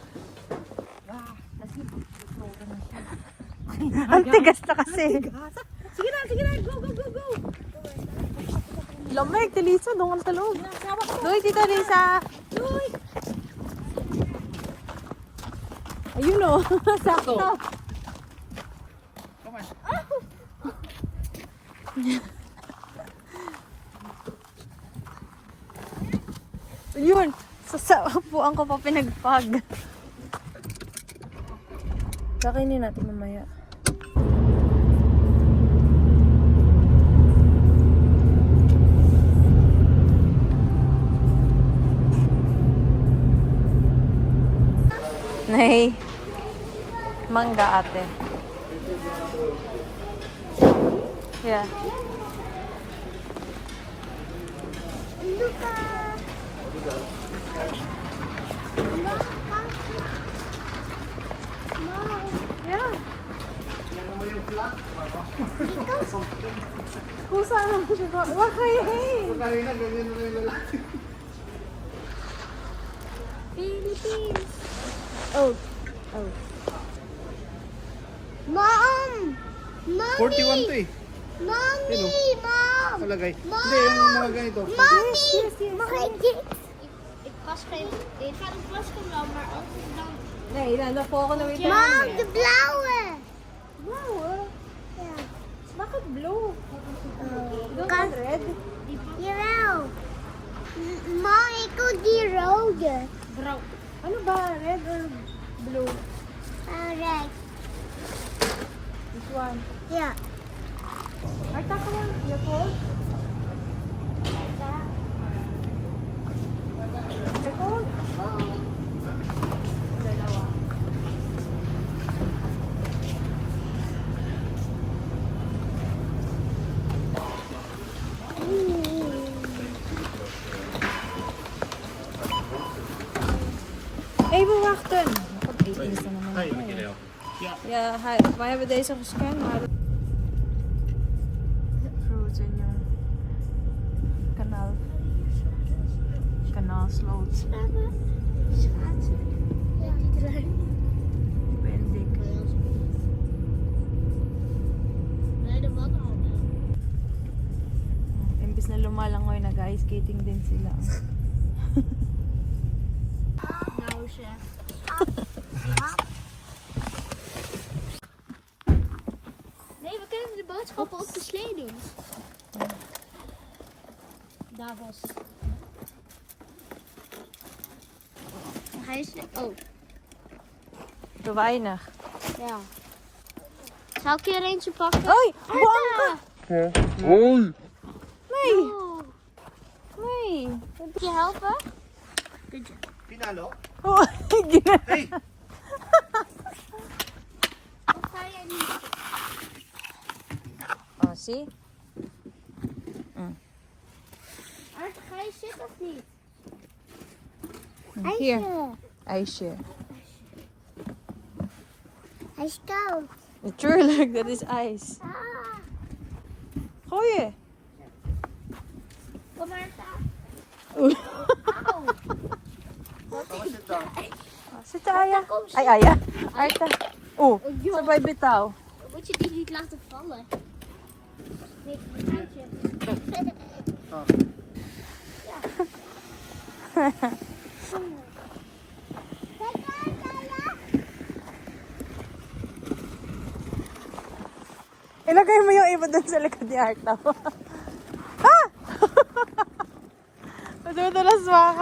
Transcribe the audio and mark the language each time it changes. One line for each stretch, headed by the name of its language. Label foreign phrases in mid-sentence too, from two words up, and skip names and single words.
Filipino: Ang tigas na kasi. Sige na,
English: go, go, go, go.
Filipino: Lamig, Lisa, doon ka sa loob. Doy, dito, Lisa. Uy! Ayun o, sakto.
English: Come on.
Filipino: Yun, upuan ko pa pinagpag. Kakainin natin mamaya. Nay, mangga ate.
English: Yeah. Luca. Yeah.
Filipino: Kung saan ang siya ko? Wakay, hey! Kanina, ganyan na yung lalaki. Philippines. Oh.
English: Mom! Mommy!
Filipino: 41 to eh.
English: Mommy! Hello. Mom!
Filipino: Palagay.
English: Mom!
Filipino: Hindi, yung mga ganito.
English: Mommy! Yes.
Dutch: Mag ik dit? Ik was geen... Ik ga de plastic wel, maar als ik dan... Nee, dan de volgende week. Mom, de blauwe! Blauwe? Ja.
Filipino: Bakit blue? Doe
Dutch: Kan- kan red. Jawel. Mom, ik wil die rode.
Filipino: Ano ba?
English: Red or blue? one. Yeah. Arta, come on. You're cold? You're cold?
Filipino: Dalawa.
Dutch: Even wachten.
Filipino: Nakapag-18 na naman.
English: Hi,
Filipino: tayo. Mikhail.
Dutch: Ja, wij hebben deze gescand, maar...
Filipino: Frozen yung kanaal.
Dutch: Kanaalsloot. Schaatsen. Ja, die eruit. Bendik. Nee, de mannen al.
Filipino: Imbis na lumalangoy, nag-
English: ice skating
Filipino: din sila.
Dutch: Nou zeg. Nee, we kunnen de boodschappen op de slee doen. Daar was. Dan ga je slee. Oh, Te weinig. ja. Zal ik er eentje pakken? Oei! Arta! Nee! Oh. Nee! Moet je helpen?
English: Good job.
Filipino: Pinalo? Oh, gina-
English: Hey!
Dutch: Wat ga jij nu doen? Oh, zie? Arta, ga je zitten of niet? Hier, ijsje. Hij is koud. Natuurlijk, dat is ijs. Gooi je. Kom maar staan. Oeh. Auw. Waar zit dan? Zit Aya? Kom, zit. Ay, Aya. Arta. Oeh, Oh, joh.
Filipino: sabay bitaw.
Dutch: Moet je die niet laten vallen? Nee, een tijdje. Oh.
Filipino: Ilagay mo yung iba dun sa likod ni Arta. Ah! Madudulas ba ako?